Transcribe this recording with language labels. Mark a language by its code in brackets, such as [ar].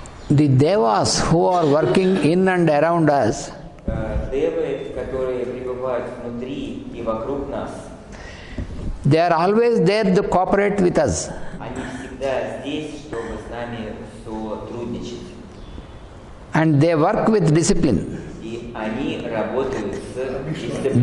[en] the devas who are working in and around us, [ru] девы, которые пребывают внутри и вокруг нас, [en] they are always there to cooperate with us. [ru] они всегда здесь, чтобы с нами сотрудничать. [en] And they work with discipline. [ru] И они работают с дисциплиной.